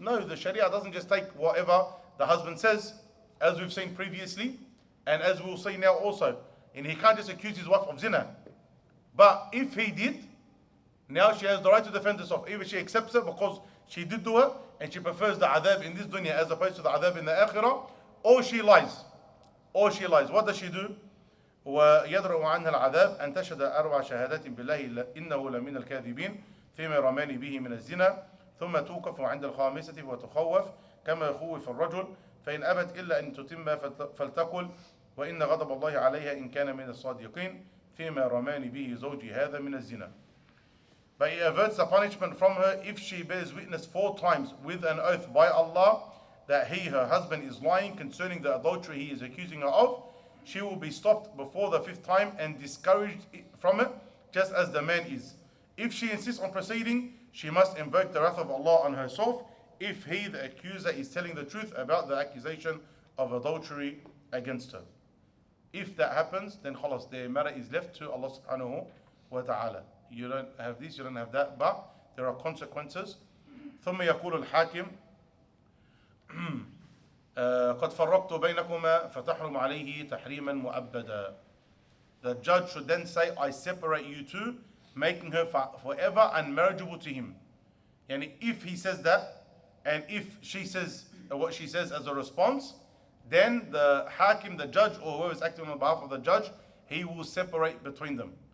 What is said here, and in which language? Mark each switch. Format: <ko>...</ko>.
<en>No, the Sharia doesn't just take whatever the husband says, as we've seen previously, and as we'll see now also. And he can't just accuse his wife of zina. But if he did, now she has the right to defend herself. Either she accepts it because she did do it, and she prefers the adhab in this dunya as opposed to the adhab in the akhirah, or she lies. Or she lies. What does she do?</en> <ar>ويدرأ عنها العذاب أن تشهد 4 شهادات بالله إنه لمن الكاذبين فيما رماني به من الزنا ثم توقف عند الخامسة وتخوف كما يخوف الرجل فإن أبت إلا أن تتم فلتقل وإن غضب الله عليها إن كان من الصادقين فيما رماني به زوجي هذا من الزنا.</ar> <en>But he averts the punishment from her if she bears witness 4 times with an oath by Allah that her husband is lying concerning the adultery he is accusing her of, she will be stopped before the 5th time and discouraged from it, just as the man is. If she insists on proceeding, she must invoke the wrath of Allah on herself if he, the accuser, is telling the truth about the accusation of adultery against her. If that happens, then khalas, the matter is left to Allah subhanahu wa ta'ala. You don't have this, you don't have that, but there are consequences.</en> <ar>ثم يقول الحاكم قد فرقت بينكما فتحرم عليه تحريما مؤبدا.</ar> <en>The judge should then say, I separate you two, making her forever unmarriageable to him. And if he says that, and if she says what she says as a response, then the hakim, the judge, or whoever is acting on behalf of the judge, he will separate between them.</en>